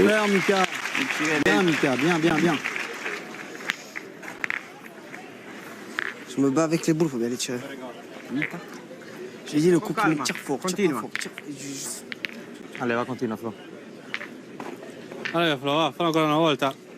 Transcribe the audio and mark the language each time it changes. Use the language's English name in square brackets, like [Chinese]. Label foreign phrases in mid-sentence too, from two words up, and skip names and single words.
[French] Super, Mika. Bien, Mika. Bien. Je me bats avec les boules, faut bien les tirer. J'ai dit le coup qui me tire fort. Allez, va, continua, Flo. Allez Flo, va, [Italian] fallo ancora una volta.